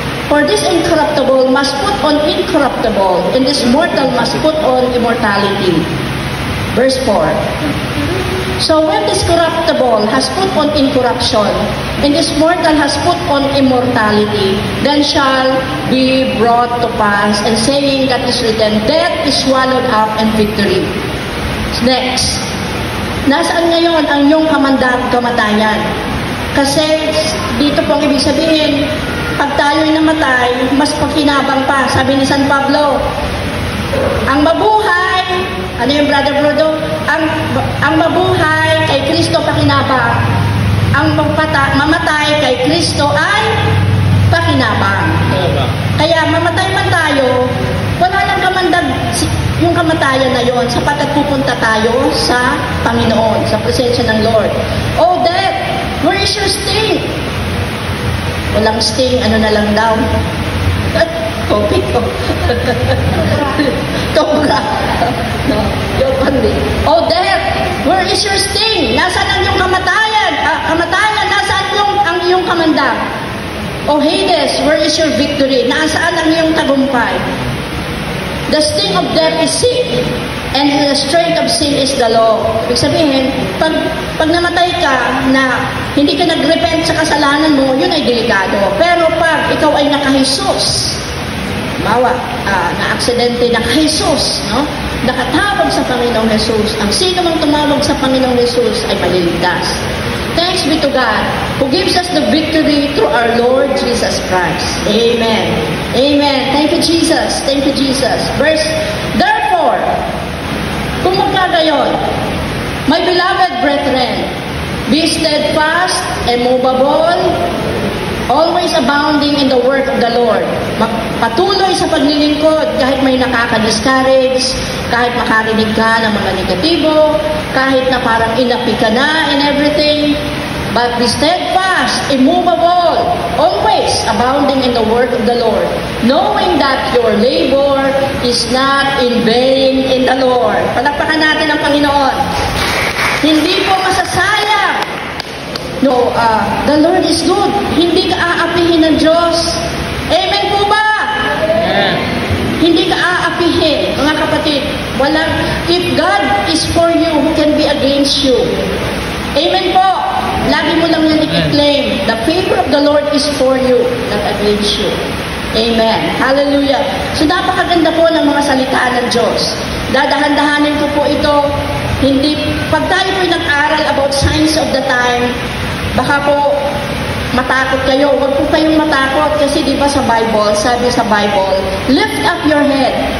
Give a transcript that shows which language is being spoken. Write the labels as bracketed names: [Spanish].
[English] For this incorruptible must put on incorruptible, and this mortal must put on immortality. Verse 4. So when this corruptible has put on incorruption, and this mortal has put on immortality, then shall be brought to pass, and saying that is written, death is swallowed up in victory. Next. [Filipino] Nasaan ngayon ang iyong kamatayan? Kasi dito po ang ibig sabihin, pag tayo'y namatay, mas pakinabang pa. Sabi ni San Pablo, ang mabuhay, ano yung Brother Bruno? Ang mabuhay kay Kristo pakinabang. Ang mamatay kay Kristo ay pakinabang. Kaya mamatay man tayo, wala lang kamandag yung kamatayan na yon sapagkat pupunta tayo sa Panginoon, sa presensya ng Lord. [English] Oh, death, where is your sting? [Filipino] Walang sting, ano na lang daw? Topic ko. Cobra. No, yung pandi. [English] Oh, death, where is your sting? [Filipino] Nasaan ang iyong kamatayan? Kamatayan, nasaan ang iyong kamandag? [English] Oh, Hades, where is your victory? [Filipino] Nasaan ang iyong tagumpay? [English] The sting of death is sin, and the strength of sin is the law. [Filipino] Ibig sabihin, pag namatay ka na hindi ka nag-repent sa kasalanan mo, yun ay delikado. Pero pag ikaw ay naka-Jesus, na-aksidente, naka-Jesus, no? Nakatawag sa Panginoong Jesus. Ang sino mang tumawag sa Panginoong Jesus ay maliligtas. [English] Thanks be to God who gives us the victory through our Lord Jesus Christ. Amen. Amen. Thank you, Jesus. Thank you, Jesus. Verse, therefore, [Filipino] kung magkagayon, [English] my beloved brethren, be steadfast, immovable, always abounding in the work of the Lord. [Filipino] Patuloy sa paglilingkod kahit may nakaka-discourage, kahit makarinig ka ng mga negatibo, kahit na parang inapi ka na [English] in everything. But be steadfast, immovable, always abounding in the work of the Lord, knowing that your labor is not in vain in the Lord. [Filipino] Palakpakan natin ang Panginoon. Hindi po masasayang. [English] No, the Lord is good. [Filipino] Hindi ka aapihin ng Diyos. Amen po ba? Yeah. Hindi ka aapihin, mga kapatid. [English] If God is for you, who can be against you? Amen po. [Filipino] Lagi mo lang yan i-claim. [English] The favor of the Lord is for you, not against you. Amen. Hallelujah. [Filipino] So napakaganda po ng mga salita ng Diyos. Dadahan-dahanin ko po ito. Pag tayo po'y nag-aral [English] about signs of the time, [Filipino] baka po matakot kayo. Huwag po kayong matakot kasi di ba sa Bible, sabi sa Bible, [English] lift up your head.